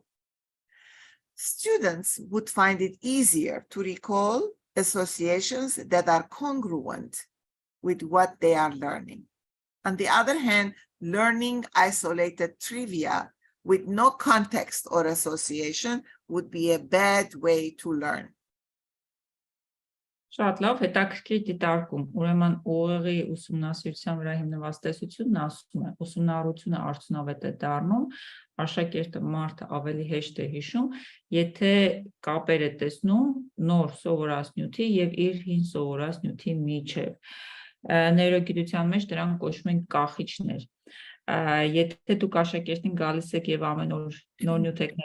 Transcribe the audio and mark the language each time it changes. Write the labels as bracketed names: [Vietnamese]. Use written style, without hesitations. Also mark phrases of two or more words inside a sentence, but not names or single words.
[English] Students would find it easier to recall associations that are congruent with what they are learning. On the other hand, learning isolated trivia with no context or association would be a bad way to learn. [Armenian] Շատ լավ, հետաքրքիր դիտարկում։ Ուրեմն ուղեղի ուսումնասիրության վրա հիմնված տեսությունն ասում է, ուսումնառությունը արդյունավետ է դառնում, աշակերտը մարդը ավելի հեշտ է հիշում, եթե կապեր է տեսնում նոր սովորած նյութի եւ իր հին սովորած նյութի միջև։ Նեյրոգիտության մեջ դրանք կոչվում են կախիչներ։ Եթե դուք աշակերտին գալիս եք եւ ամեն օր նոր նյութ եք